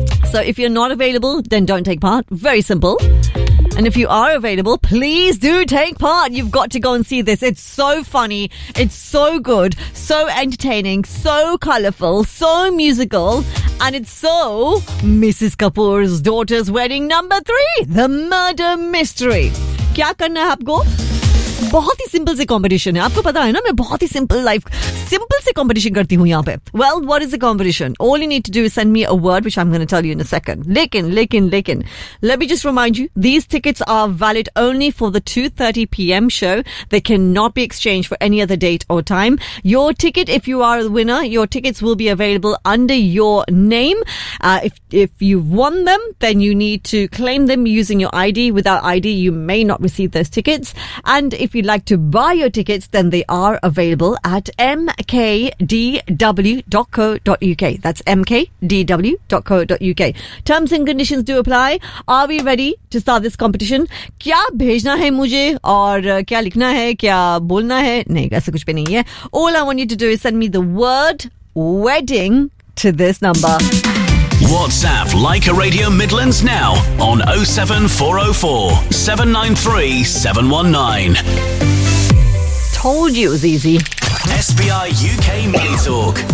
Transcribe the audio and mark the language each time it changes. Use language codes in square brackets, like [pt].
[en] So if you're not available, then don't take part. Very simple. And if you are available, please do take part. You've got to go and see this. It's so funny. It's so good. So entertaining. So colourful. So musical. And it's so Mrs. Kapoor's Daughter's Wedding Number 3, The Murder Mystery. [hi] क्या करना है आपको? बहुत ही simple से competition है। आपको पता है ना, मैं बहुत ही simple life, simple से competition करती हूँ यहाँ पे। [en] Well, what is the competition? All you need to do is send me a word, which I'm going to tell you in a second. Lekin. Let me just remind you, these tickets are valid only for the 2:30 PM show. They cannot be exchanged for any other date or time. Your ticket, if you are the winner, your tickets will be available under your name. If you've won them, then you need to claim them using your ID. Without ID, you may not receive those tickets. And if you'd like to buy your tickets, then they are available at mkdw.co.uk. That's mkdw.co.uk. Terms and conditions do apply. Are we ready to start this competition? [hi] क्या भेजना है मुझे? और क्या लिखना है? क्या बोलना है? नहीं, ऐसा कुछ भी नहीं है। [en] All I want you to do is send me the word wedding to this number. WhatsApp Leica Radio Midlands now on 07404 793 719. Told you it was easy. SBI UK Money Talk.